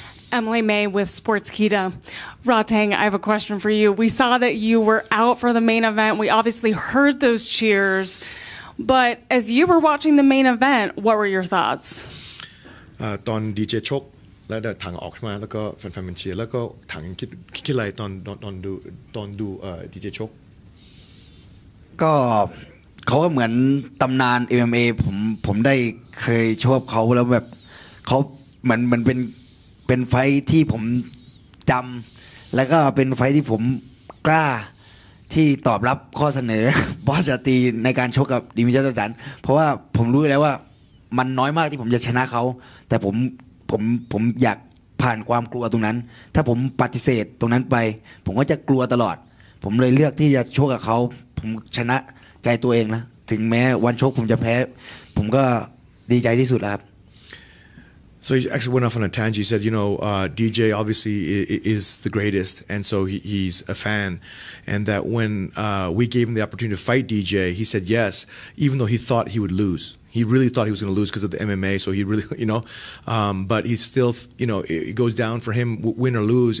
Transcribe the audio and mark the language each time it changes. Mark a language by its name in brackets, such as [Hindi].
[English] Emily May with Sportskeeda. Rod Tang, I have a question for you. We saw that you were out for the main event. We obviously heard those cheers. But as you were watching the main event, what were your thoughts? [Thai] ตอนดีเจชกแล้วถังออกมาแล้วก็แฟนๆมันเชียร์แล้วก็ถังคิดอะไรตอนดูดีเจชก ก็เขาก็เหมือนตำนาน MMA ผมได้เคยชอบเขาแล้วแบบเขาเหมือนเป็นไฟที่ผมจำแล้วก็เป็นไฟที่ผมกล้าที่ตอบรับข้อเสนอบอสจตีในการชกกับดิมิเตอร์สันเพราะว่าผมรู้แล้วว่ามันน้อยมากที่ผมจะชนะเขาแต่ผ มอยากผ่านความกลัวตรงนั้นถ้าผมปฏิเสธตรงนั้นไปผมก็จะกลัวตลอดผมเลยเลือกที่จะชกกับเขาผมชนะใจตัวเองนะถึงแม้วันชกผมจะแพ้ผมก็ดีใจที่สุดแล้วครับ [English] So he actually went off on a tangent. He said, DJ obviously is the greatest, and so he's a fan. And that when we gave him the opportunity to fight DJ, he said yes, even though he thought he would lose. He really thought he was going to lose because of the MMA. So he really, but he's still, it goes down for him, win or lose.